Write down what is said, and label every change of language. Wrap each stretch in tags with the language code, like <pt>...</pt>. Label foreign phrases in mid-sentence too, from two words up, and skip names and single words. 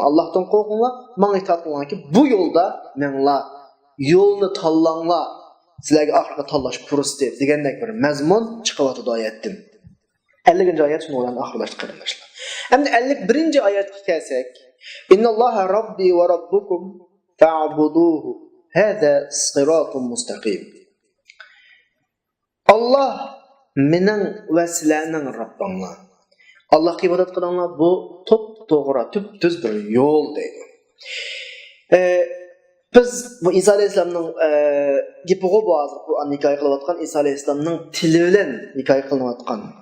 <uz>Allohdan qo'rqinglar, menga itoat qilinglarki, bu yo'lda menlar yo'lni tanlanglar. Sizlarga oxirgi tanlash fursati degandek bir mazmun chiqyapti oyatdan. 50-oyat shuni bilan oxirlashtirib qaranglar. Endi 51-oyatga kelsak,</uz> <ar>إن الله ربي وربكم فاعبدوه. هذا صراط مستقيم.</ar> <uz>Allah mening va sizlarning Rabbinglar. Allohga ibodat qilinglar, bu to'g'ri, tub-tuz bir yo'l deydi. Biz bu İsa alayhissalomning gapiga hozir bu hikoya qilayotgan İsa alayhissalomning tili bilan hikoya qilinayotgan.</uz>